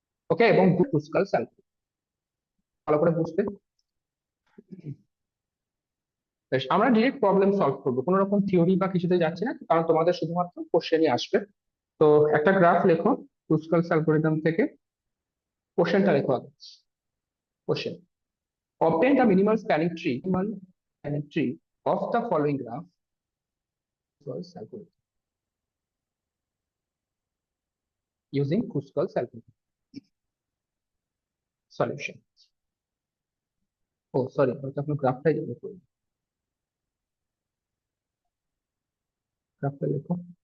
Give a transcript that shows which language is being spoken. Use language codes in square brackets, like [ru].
[bn] ওকে, এবং ক্রুসকাল অ্যালগোরিদম। ভালো করে বুঝতে। বেশ, আমরা ডিরেক্ট প্রবলেম সলভ করবো, কোনো রকম থিওরি বা কিছুতে যাচ্ছি না, কারণ তোমাদের শুধুমাত্র কোশ্চেনই আসবে। তো একটা গ্রাফ লেখো ক্রুসকাল অ্যালগোরিদম থেকে। কোশ্চেনটা লেখো আগে। [en] Question: obtain the minimal spanning tree of the following graph was algorithm using Kruskal's algorithm. Solution. Oh, sorry, [bn] ওটা আপনার গ্রাফটাই যাবে করে। গ্রাফটা লেখো।